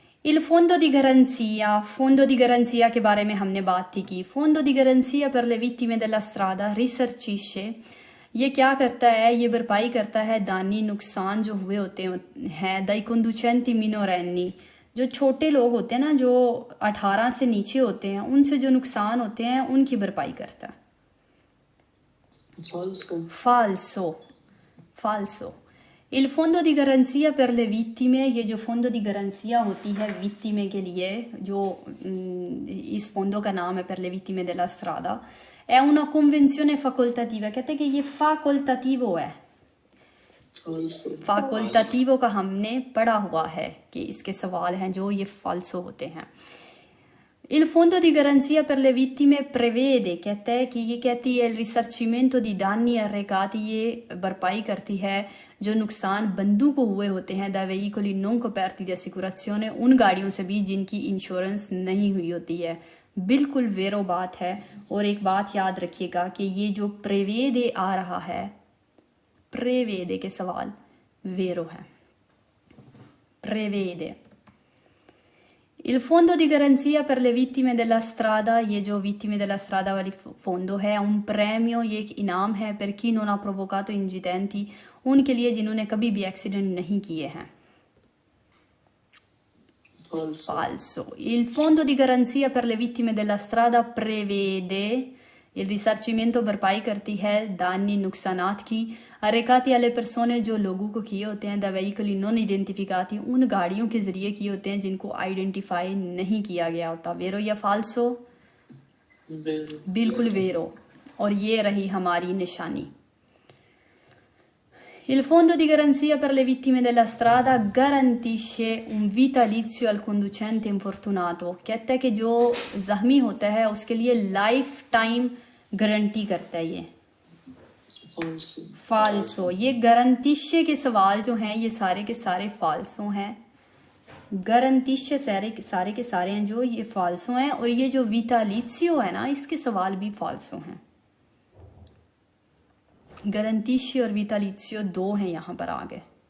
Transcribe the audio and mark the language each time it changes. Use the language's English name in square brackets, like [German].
[Hindi] Il fondo di garanzia, fondo di garanzia के बारे में हमने बात थी कि fondo di garanzia per le vittime della strada risarcisce, ये क्या करता है, ये भरपाई करता है दानी नुकसान जो हुए होते हैं dai conducenti minorenni, जो छोटे लोग होते हैं ना, जो 18 से नीचे होते हैं, उनसे जो नुकसान होते हैं उनकी भरपाई करता है। फाल्सो। फाल्सो। Il fondo di garanzia per le vittime, ये जो fondo di garanzia होती है विक्टिमे के लिए, जो इस फोंडो का नाम है per le vittime della strada, è una convenzione facoltativa, कहते हैं कि ये facoltativo है। फाकुल्टाटिवो का हमने पढ़ा हुआ है कि इसके सवाल हैं जो ये फाल्सो होते हैं। Il fondo di garanzia per le vittime prevede, कहता है कि ये कहती है il risarcimento di danni arrecati, ये भरपाई करती है जो नुकसान बंदू को हुए होते हैं da veicoli non coperti di assicurazione, उन गाड़ियों से भी जिनकी इंश्योरेंस नहीं हुई होती है। बिल्कुल वेरो बात है। और एक बात याद रखिएगा कि ये जो प्रेवेदे आ रहा है, प्रेवेदे के सवाल वेरो है, prevede. Il fondo di garanzia per le vittime della strada, ये जो vittime della strada वाली fondo है, un premio, ये एक इनाम है per chi non ha provocato incidenti, उनके लिए जिन्होंने कभी भी एक्सीडेंट नहीं किए हैं। [Italian] Falso. [Hindi] Il fondo di garanzia per le vittime della strada prevede il risarcimento भरपाई करती है दानी नुकसानात की अरेकाती alle persone जो लोगों को किए होते हैं, द veicoli non identificati, उन गाड़ियों के जरिए किए होते हैं जिनको आइडेंटिफाई नहीं किया गया होता। वेरो या फाल्सो? बिल्कुल वेरो। और ये रही हमारी निशानी। Il fondo di garanzia per le vittime della strada garantisce un vitalizio al conducente infortunato, कहता है कि जो जख्मी होता है उसके लिए लाइफ टाइम गारंटी करता है। ये फाल्सो। ये गारंटिशे के सवाल जो हैं ये सारे के सारे फाल्सो हैं। गारंटिशे सारे के सारे हैं जो ये फाल्सो हैं। और ये जो विटालिजियो है ना, इसके सवाल भी फाल्सो हैं। गारंटिशे और विटालिजियो दो हैं यहां पर आगे।